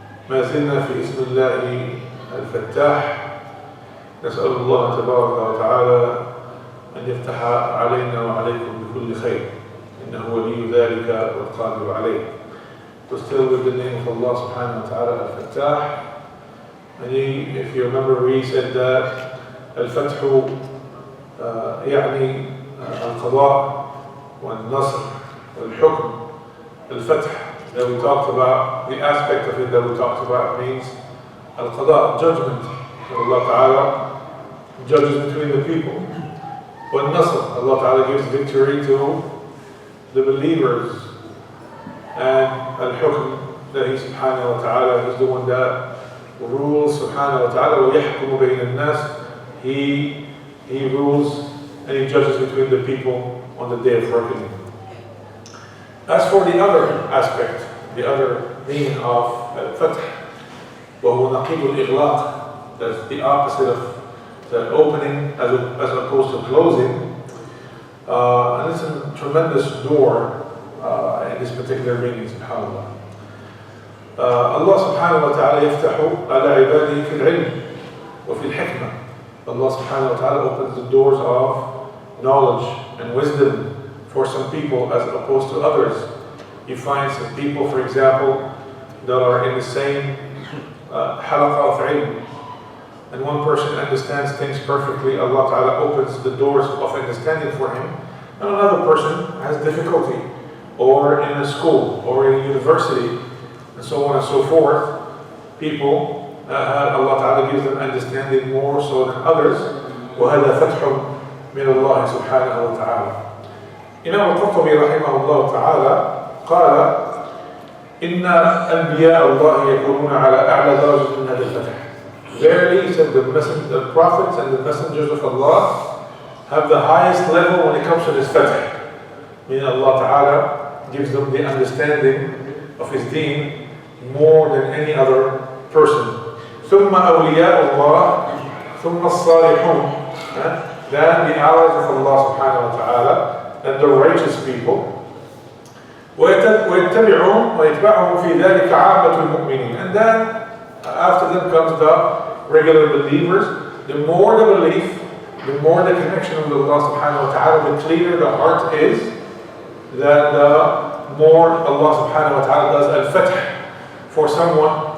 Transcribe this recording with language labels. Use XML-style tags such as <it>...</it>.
<ar>ما زلنا في اسم الله الفتاح. نسأل الله تبارك وتعالى أن يفتح علينا وعليكم بكل خير، إنه ولي ذلك والقادر عليه.</ar> <en>To still with the name of Allah subhanahu wa ta'ala, al-Fattah. And if you remember, we said that al-Fathu</en> <ar>يعني القضاء والنصر والحكم.</ar> <en>Al-Fath that we talked about, the aspect of it that we talked about means al-Qada, judgment. Allah Ta'ala judges between the people. When Nasr, Allah Ta'ala gives victory to the believers. And Al-Hukm, that He Subhanahu wa Ta'ala is the one that rules Subhanahu wa Ta'ala.</en> <ar>وَيَحْكُمُ بَيْنَ النَّاسِ.</ar> <en>He rules and He judges between the people on the day of reckoning. As for the other aspect, the other meaning of Al-Fath,</en> <ar>وَهُوَ نَقِيدُ الْإِغْلَاقِ,</ar> <en>that's the opposite of the opening as opposed to closing. And it's a tremendous door in this particular meaning, subhanAllah.</en> <ar>Allah subhanahu wa ta'ala يفتح على عباده في العلم وفي الحكمة.</ar> <en>Allah subhanahu wa ta'ala opens the doors of knowledge and wisdom for some people as opposed to others. You find some people, for example, that are in the same halaqah of ilm, and one person understands things perfectly. Allah Ta'ala opens the doors of understanding for him, and another person has difficulty, or in a school, or in a university, and so on and so forth. People, Allah Ta'ala gives them understanding more so than others.</en> <ar>وَهَذَا فَتْحٌ مِنَ اللَّهِ سُبْحَانَهُ وَتَعَالَى. Imam al-Qurtubi rahimahullah ta'ala قال إن أنبياء الله يكونون على أعلى درجة من هذا الفتح.</ar> <en>Verily, said the prophets and the messengers of Allah have the highest level when it comes to this fatah. Meaning Allah Ta'ala gives them the understanding of His deen more than any other person.</en> <ar>ثم أولياء الله ثم الصالحون.</ar> <en>Then the allies of Allah Subhanahu wa Ta'ala and the righteous people.</en> <ar>ويتبعهم في ذلك عامة المؤمنين.</ar> <en>And then after them comes the regular believers. The more the belief, the more the connection with Allah subhanahu wa ta'ala, the clearer the heart is, that the more Allah subhanahu wa ta'ala does al-fath for someone.</en>